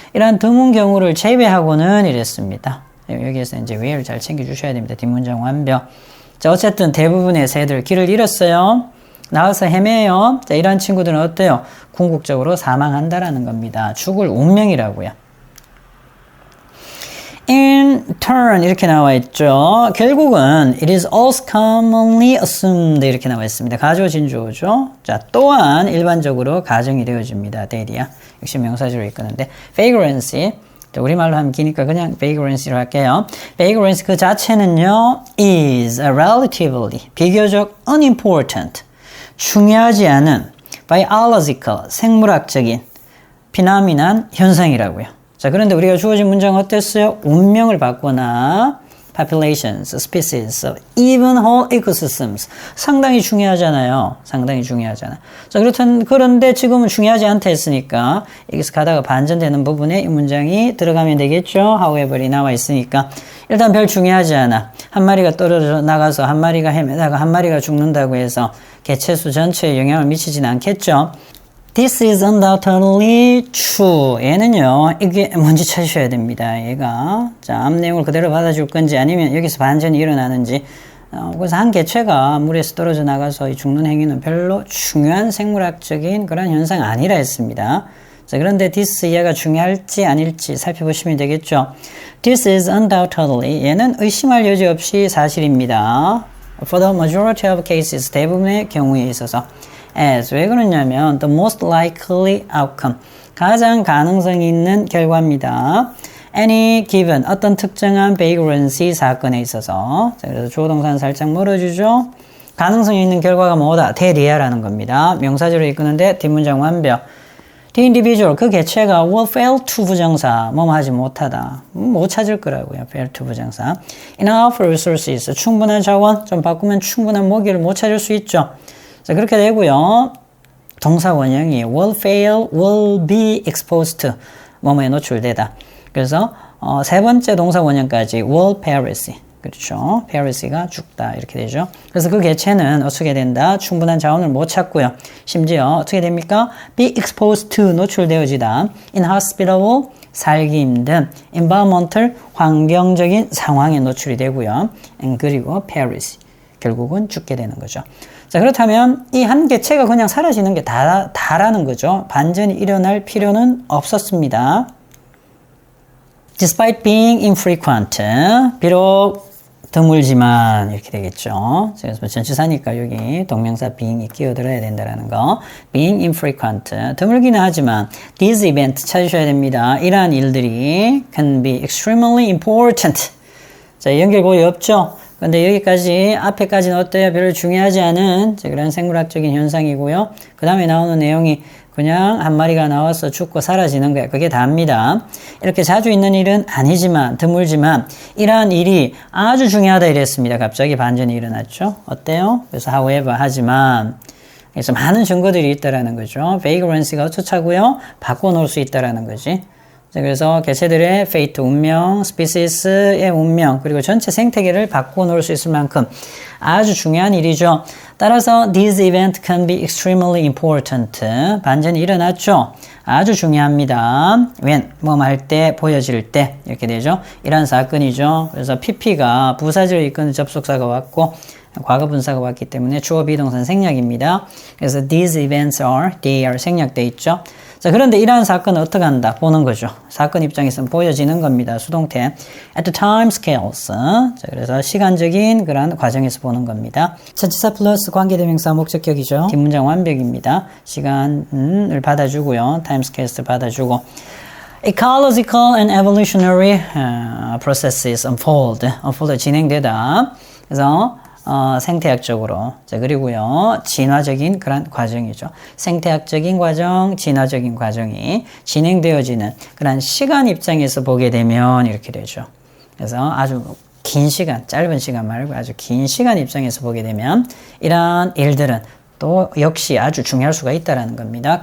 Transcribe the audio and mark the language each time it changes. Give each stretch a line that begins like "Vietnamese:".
Korean: 이런 드문 경우를 제외하고는 이랬습니다. 여기에서 이제 where를 잘 챙겨주셔야 됩니다. 뒷문장 완벽. 자, 어쨌든 대부분의 새들 길을 잃었어요. 나와서 헤매요. 자, 이런 친구들은 어때요? 궁극적으로 사망한다라는 겁니다. 죽을 운명이라고요.
English: In turn
Korean: 이렇게 나와 있죠. 결국은
English: it is also commonly assumed
Korean: 이렇게 나와 있습니다. 가주어 진주어죠. 자, 또한 일반적으로 가정이 되어집니다. 데이디야. 역시 명사지로 이끄는데 vagrancy. 우리말로 하면 기니까 그냥 vagrancy로 할게요. vagrancy 그 자체는요
English: is relatively
Korean: 비교적 unimportant 중요하지 않은 biological 생물학적인 phenomenon 현상이라고요. 자, 그런데 우리가 주어진 문장 어땠어요? 운명을 바꾸거나 populations, species,
English: even whole ecosystems
Korean: 상당히 중요하잖아요. 상당히 중요하잖아. 자, 그런데 지금은 중요하지 않다 했으니까 여기서 가다가 반전되는 부분에 이 문장이 들어가면 되겠죠. however이 나와 있으니까 일단 별 중요하지 않아. 한 마리가 떨어져 나가서 한 마리가 헤매다가 한 마리가 죽는다고 해서 개체수 전체에 영향을 미치진 않겠죠.
English: This is undoubtedly true.
Korean: 얘는요, 이게 뭔지 찾으셔야 됩니다. 얘가. 자, 앞 내용을 그대로 받아줄 건지 아니면 여기서 반전이 일어나는지. 그래서 한 개체가 물에서 떨어져 나가서 죽는 행위는 별로 중요한 생물학적인 그런 현상 아니라 했습니다. 자, 그런데 this 얘가 중요할지 아닐지 살펴보시면 되겠죠.
English: This is undoubtedly.
Korean: 얘는 의심할 여지 없이 사실입니다.
English: For the majority of cases.
Korean: 대부분의 경우에 있어서. as 왜 그러냐면
English: the most likely outcome
Korean: 가장 가능성이 있는 결과입니다.
English: any given
Korean: 어떤 특정한 vagrancy 사건에 있어서 자, 그래서 주어 동사는 살짝 멀어지죠. 가능성이 있는 결과가 뭐다? 대리아라는 겁니다. 명사절을 이끄는데 뒷문장 완벽.
English: The individual
Korean: 그 개체가
English: will fail to
Korean: 부정사 뭐뭐 하지 못하다 못 찾을 거라고요. fail to 부정사.
English: enough resources
Korean: 충분한 자원 좀 바꾸면 충분한 먹이를 못 찾을 수 있죠. 자, 그렇게 되고요. 동사 원형이
English: will fail, will be exposed to
Korean: 뭐뭐에 노출되다. 그래서 세 번째 동사 원형까지
English: will perish.
Korean: 그렇죠. perish가 죽다 이렇게 되죠. 그래서 그 개체는 어떻게 된다? 충분한 자원을 못 찾고요. 심지어 어떻게 됩니까?
English: be exposed to
Korean: 노출되어지다. inhospitable 살기 힘든 environmental 환경적인 상황에 노출이 되고요. and 그리고 perish 결국은 죽게 되는 거죠. 자, 그렇다면 이 한 개체가 그냥 사라지는 게 다라는 거죠. 반전이 일어날 필요는 없었습니다.
English: Despite being infrequent,
Korean: 비록 드물지만 이렇게 되겠죠. 그래서 전치사니까 여기 동명사 being이 끼어들어야 된다는 거.
English: being infrequent,
Korean: 드물기는 하지만
English: these events
Korean: 찾으셔야 됩니다. 이러한 일들이
English: can be extremely important.
Korean: 자, 연결고리 없죠? 근데 여기까지 앞에까지는 어때요? 별로 중요하지 않은 그런 생물학적인 현상이고요. 그 다음에 나오는 내용이 그냥 한 마리가 나와서 죽고 사라지는 거예요. 그게 다입니다. 이렇게 자주 있는 일은 아니지만 드물지만 이러한 일이 아주 중요하다 이랬습니다. 갑자기 반전이 일어났죠. 어때요? 그래서 however 하지만 그래서 많은 증거들이 있다라는 거죠. vagrancy가 어쩌자고요? 바꿔놓을 수 있다라는 거지. 자, 그래서 개체들의 fate, 운명, species의 운명, 그리고 전체 생태계를 바꿔놓을 수 있을 만큼 아주 중요한 일이죠. 따라서
English: this event can be extremely important.
Korean: 반전이 일어났죠. 아주 중요합니다. when, 뭐할 때, 보여질 때 이렇게 되죠. 이런 사건이죠. 그래서 PP가 부사절을 이끄는 접속사가 왔고 과거 분사가 왔기 때문에 주어 비동사는 생략입니다. 그래서
English: these events are, they are
Korean: 생략돼 있죠. 자, 그런데 이러한 사건은 어떻게 한다? 보는 거죠. 사건 입장에서는 보여지는 겁니다. 수동태.
English: at the time scales.
Korean: 자, 그래서 시간적인 그런 과정에서 보는 겁니다. 전치사 플러스 관계대명사 목적격이죠. 뒷문장 완벽입니다. 시간을 받아주고요. time scales를 받아주고.
English: ecological and evolutionary processes unfold.
Korean: 진행되다. 그래서 생태학적으로. 자, 그리고요, 진화적인 그런 과정이죠. 생태학적인 과정, 진화적인 과정이 진행되어지는 그런 시간 입장에서 보게 되면 이렇게 되죠. 그래서 아주 긴 시간, 짧은 시간 말고 아주 긴 시간 입장에서 보게 되면 이러한 일들은 또 역시 아주 중요할 수가 있다는 겁니다.